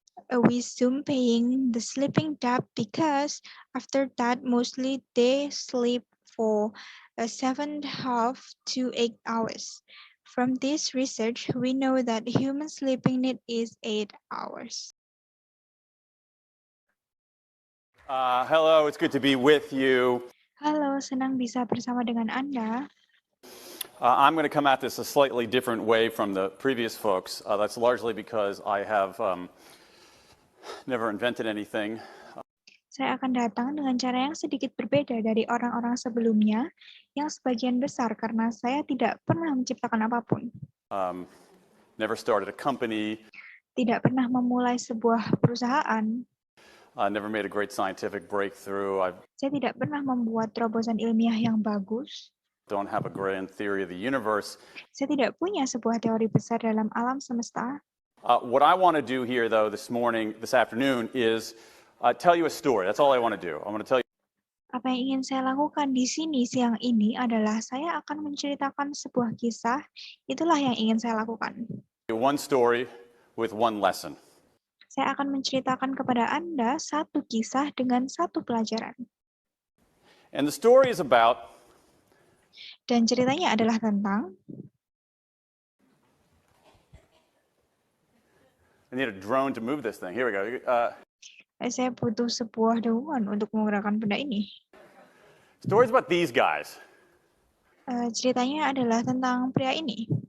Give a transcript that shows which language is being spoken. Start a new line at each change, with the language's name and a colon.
English: We assume paying the sleeping debt because after that, mostly they sleep for 7.5 to 8 hours. From this research, we know that human sleeping need is 8 hours. Hello, it's good to be with you.
Indonesian: Halo, senang bisa bersama dengan Anda.
English: I'm going to come at this a slightly different way from the previous folks. That's largely because I have never invented anything.
Indonesian: Saya akan datang dengan cara yang sedikit berbeda dari orang-orang sebelumnya, yang sebagian besar karena saya tidak pernah menciptakan apapun.
English: Never started a company.
Indonesian: Tidak pernah memulai sebuah perusahaan.
English: Never made a great scientific breakthrough. I
Indonesian: Saya tidak pernah membuat terobosan ilmiah yang bagus.
English: don't have a grand theory of the universe.
Indonesian: Saya tidak punya sebuah teori besar dalam alam semesta.
English: What I want to do here, though, this afternoon, is tell you a story. That's all I want to do. I want to tell you.
Indonesian: Apa yang ingin saya lakukan di sini siang ini adalah saya akan menceritakan sebuah kisah. Itulah yang ingin saya lakukan.
English: One story with one lesson.
Indonesian: Saya akan menceritakan kepada Anda satu kisah dengan satu pelajaran.
English: And the story is about
Indonesian: Dan ceritanya adalah tentang
English: I need a drone to move this thing. Here we go.
Indonesian: saya butuh sebuah daungan untuk menggerakkan benda ini.
English: Stories about these guys.
Indonesian: Ceritanya adalah tentang pria ini.